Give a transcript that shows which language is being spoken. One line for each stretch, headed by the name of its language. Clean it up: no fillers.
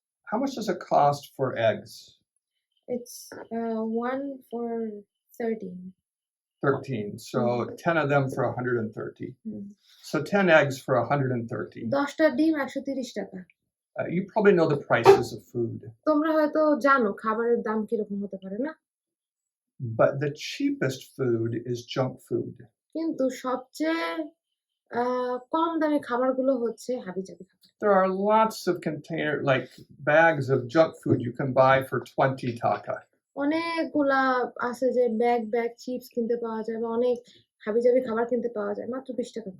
English: How much does it cost for eggs? It's 1 for 13. 13. So 10 of them for 130. So 10 eggs for 130.
Bangla: 10টা ডিম 130 টাকা।
English: You probably know the prices of food.
Bangla: তোমরা হয়তো জানো খাবারের দাম কি রকম হতে পারে না?
English: But the cheapest food is junk food.
Bangla: কিন্তু সবচেয়ে কম দামি খাবারগুলো হচ্ছে হাবিজাবি খাবার।
English: There are lots of bags of junk food you can buy for 20 taka.
Bangla: অনেকগুলা আছে যে ব্যাগ চিপস কিনতে পাওয়া যায়, বা অনেক হাবিজাবি খাবার কিনতে পাওয়া যায় মাত্র 20 টাকা।